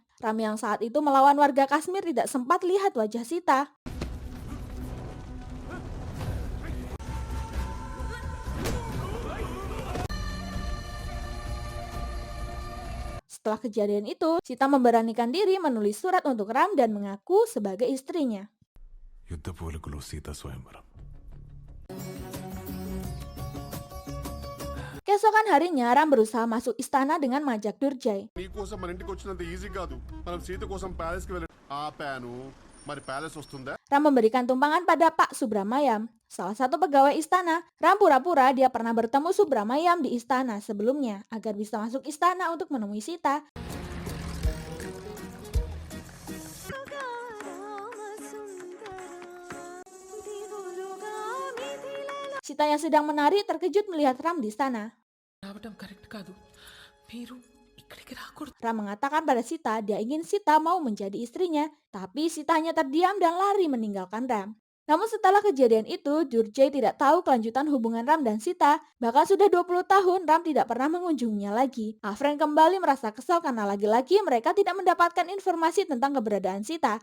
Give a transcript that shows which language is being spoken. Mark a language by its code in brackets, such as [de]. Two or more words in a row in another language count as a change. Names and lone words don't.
[id] Ram yang saat itu melawan warga Kashmir tidak sempat lihat wajah Sita. Setelah kejadian itu, Sita memberanikan diri menulis surat untuk Ram dan mengaku sebagai istrinya. [te] యుద్ధ పోలికలో సీతా స్వయంవరం [id] Keesokan harinya, Ram berusaha masuk istana dengan mengajak Durjai. [te] నీకోసం మన ఇంటికి వచ్చినంత ఈజీ కాదు మనం సీత కోసం ప్యాలెస్ కి వెళ్ళి ఆపాను మరి ప్యాలెస్ వస్తుందా [id] Ram memberikan tumpangan pada Pak Subramayam, salah satu pegawai istana. Ram pura-pura dia pernah bertemu Subramayam di istana sebelumnya agar bisa masuk istana untuk menemui Sita. Sita yang sedang menari terkejut melihat Ram di sana. [te] రావటం కరెక్ట్ కాదు. మీరు ఇక్కడికి రాకూడదు. [id] Ram mengatakan pada Sita dia ingin Sita mau menjadi istrinya, tapi Sita hanya terdiam dan lari meninggalkan Ram. Namun setelah kejadian itu, Durjai tidak tahu kelanjutan hubungan Ram dan Sita. Bahkan sudah 20 tahun Ram tidak pernah mengunjunginya lagi. Afren kembali merasa kesal karena lagi-lagi mereka tidak mendapatkan informasi tentang keberadaan Sita.